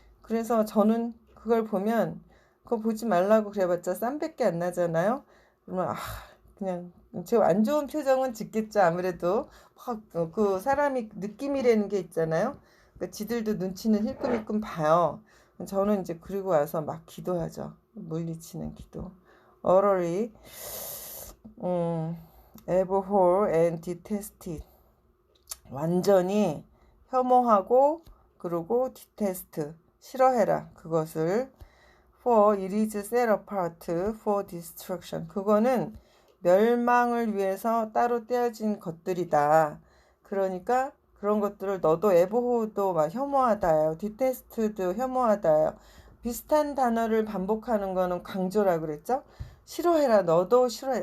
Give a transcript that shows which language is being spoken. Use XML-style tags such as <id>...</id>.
<ko>그래서 저는 그걸 보면 그거 보지 말라고 그래봤자 쌈밖에 안 나잖아요. 그러면 그냥 제 안 좋은 표정은 짓겠죠. 아무래도 그 사람이 느낌이라는 게 있잖아요. 그러니까 지들도 눈치는 힐끔힐끔 봐요. 저는 이제 그리고 와서 막 기도하죠. 물리치는 기도.</ko> <en>orally abhor and detested.</en> <ko>완전히 혐오하고 그리고 detest 싫어해라. 그것을</ko> <en>for it is set apart for destruction.</en> <ko>그거는 멸망을 위해서 따로 떼어진 것들이다. 그러니까 그런 것들을 너도 abhor도 막 혐오하다요. detest도 혐오하다요. 비슷한 단어를 반복하는 거는 강조라 그랬죠. 싫어해라. 너도 싫어해.</ko>